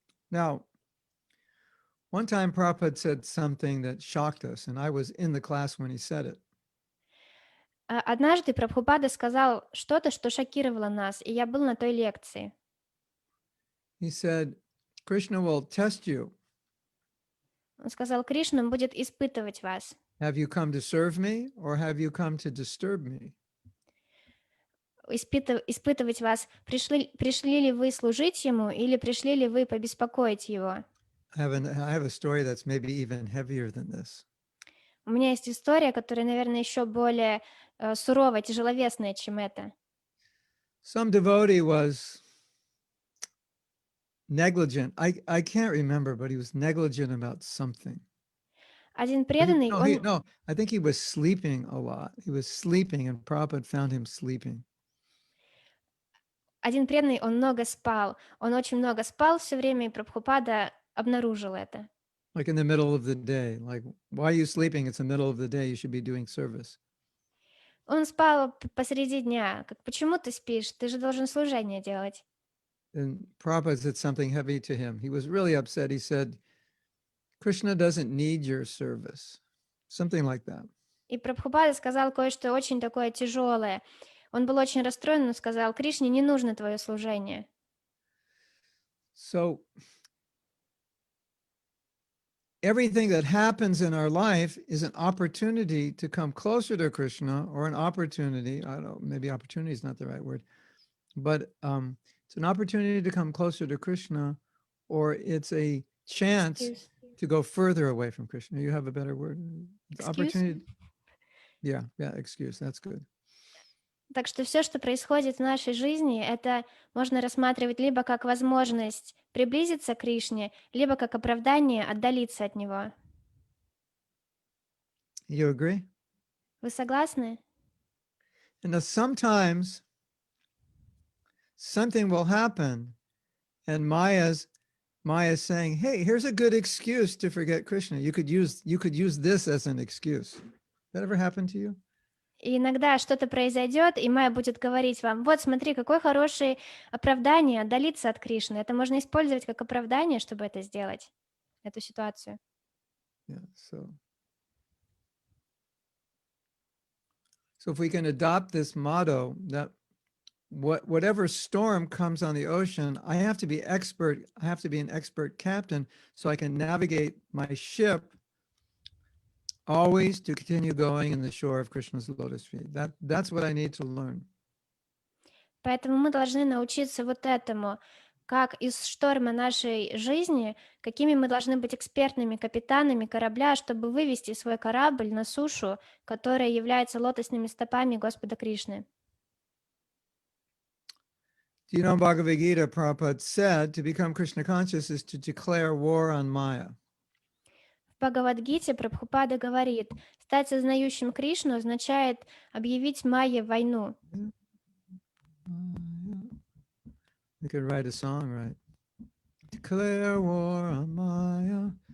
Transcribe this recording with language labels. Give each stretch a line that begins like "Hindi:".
English: Now, one time Prabhupada said something that shocked us, and I was in the class when he said it.
Russian: Однажды Прабхупада сказал что-то, что шокировало нас, и я был на той лекции.
English: He said, Krishna will test you.
Russian: Он сказал, Кришна будет испытывать вас.
English: Have you come to serve me, or have you come to disturb me?
Russian: Испытывать вас, пришли ли вы служить ему, или пришли ли вы побеспокоить его.
English: I have a story that's maybe even heavier than this.
Russian: У меня есть история, которая, наверное, еще более суровая, тяжеловесная, чем это.
English: Some devotee was negligent. I can't remember, but he was negligent about something.
Russian: Один преданный,
English: No, I think he was sleeping a lot. He was sleeping, and Prabhupada found him sleeping.
Russian: Один преданный, он много спал. Он очень много спал все время, и Прабхупада обнаружил это.
English: Like in the middle of the day. Like, why are you sleeping? It's the middle of the day. You should be doing service.
Russian: Он спал посреди дня. Почему ты спишь? Ты же должен служение делать.
English: And Prabhupada said something heavy to him. He was really upset. He said, Krishna doesn't need your service. Something like that.
Russian: И Прабхупада сказал кое-что очень такое тяжелое. Он был очень расстроен, но сказал, Кришне не нужно твое служение.
English: So everything that happens in our life is an opportunity to come closer to Krishna, or an opportunity, I don't know, maybe opportunity is not the right word, but it's an opportunity to come closer to Krishna, or it's a chance to go further away from Krishna. You have a better word? Opportunity. Yeah, excuse. That's good.
Russian: Так что все, что происходит в нашей жизни, это можно рассматривать либо как возможность приблизиться к Кришне, либо как оправдание отдалиться от него.
English: You agree?
Russian: Вы согласны?
English: And sometimes something will happen, and Maya's saying, "Hey, here's a good excuse to forget Krishna. You could use this as an excuse." That ever happened to you?
Russian: И иногда что-то произойдет, и Майя будет говорить вам, вот смотри, какое хорошее оправдание отдалиться от Кришны. Это можно использовать как оправдание, чтобы это сделать, эту ситуацию. Yeah.
English: So if we can adopt this motto that whatever storm comes on the ocean, I have to be an expert captain so I can navigate my ship always to continue going in the shore of Krishna's lotus feet. That's what I need to learn.
Russian: Поэтому мы должны научиться вот этому, как из шторма нашей жизни, какими мы должны быть экспертными капитанами корабля, чтобы вывести свой корабль на сушу, которая является лотосными стопами Господа Кришны.
English: Do you know Bhagavad Gita, Prabhupada said, to become Krishna conscious is to declare war on Maya.
Russian: В Бхагавад-гите Прабхупада говорит, стать сознающим Кришну означает объявить Майе войну.
English: You could write a song, right? Declare war on Maya.